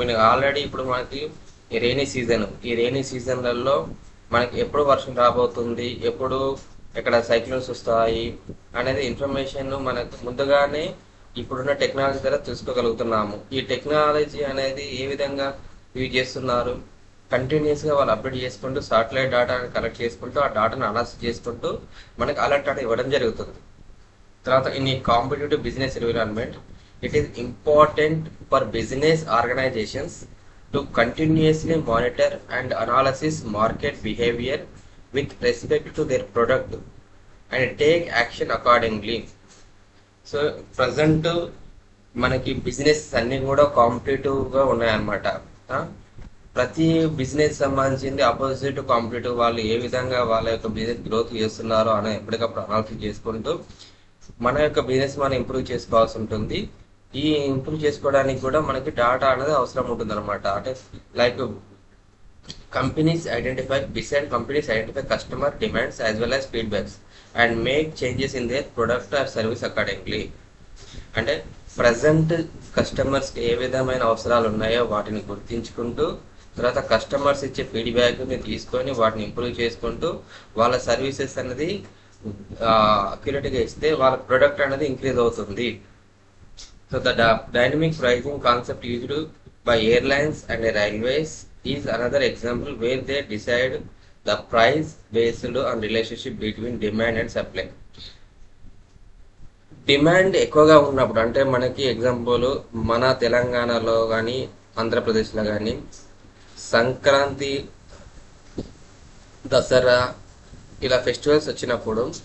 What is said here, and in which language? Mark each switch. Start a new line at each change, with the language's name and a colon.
Telugu: Already ఇప్పుడు మనకి ఈ రైనీ సీజన్లలో మనకి ఎప్పుడు వర్షం రాబోతుంది, ఎప్పుడు ఎక్కడ సైక్లోన్స్ వస్తాయి అనేది ఇన్ఫర్మేషన్ మనకు ముందుగానే ఇప్పుడున్న టెక్నాలజీ ద్వారా తెలుసుకోగలుగుతున్నాము. ఈ టెక్నాలజీ అనేది ఏ విధంగా యూజ్ చేస్తున్నారు, కంటిన్యూస్గా వాళ్ళు అప్డేట్ చేసుకుంటూ సాటిలైట్ డాటాని కలెక్ట్ చేసుకుంటూ ఆ డాటాను అనాలిసిస్ చేసుకుంటూ మనకి అలర్ట్ డాటా ఇవ్వడం జరుగుతుంది.
English: తర్వాత ఇన్ ఈ competitive business environment, it is important for business organizations to continuously monitor and analyze market behavior with respect to their product and take action accordingly.
Telugu: So present మనకి business అన్ని కూడా కాంపిటేటివ్గా ఉన్నాయన్నమాట. ప్రతి business సంబంధించింది ఆపోజిట్ కాంపిటేటివ్ వాళ్ళు ఏ విధంగా వాళ్ళ యొక్క బిజినెస్ గ్రోత్ చేస్తున్నారో అని ఎప్పటికప్పుడు అనాలిసిస్ చేసుకుంటూ మన యొక్క బిజినెస్ మనం ఇంప్రూవ్ చేసుకోవాల్సి ఉంటుంది. ఈ ఇంప్రూవ్ చేసుకోవడానికి కూడా మనకి డాటా అనేది అవసరం ఉంటుంది అనమాట.
English: అంటే like companies identify customer demands as well as feedbacks and make changes in their product or service accordingly.
Telugu: అంటే ప్రజెంట్ కస్టమర్స్కి ఏ విధమైన అవసరాలు ఉన్నాయో వాటిని గుర్తించుకుంటూ, తర్వాత కస్టమర్స్ ఇచ్చే ఫీడ్బ్యాక్ని తీసుకొని వాటిని ఇంప్రూవ్ చేసుకుంటూ వాళ్ళ సర్వీసెస్ అనేది అక్యురేట్గా ఇస్తే వాళ్ళ ప్రొడక్ట్ అనేది ఇంక్రీజ్ అవుతుంది.
English: So the dynamic pricing concept used by airlines and railways is another example where they decide the price based on relationship between demand and supply.
Telugu: Demand ఎక్కువగా ఉన్నప్పుడు, అంటే మనకి ఎగ్జాంపుల్ మన తెలంగాణలో కానీ ఆంధ్రప్రదేశ్లో కానీ సంక్రాంతి, దసరా ఇలా ఫెస్టివల్స్ వచ్చినప్పుడు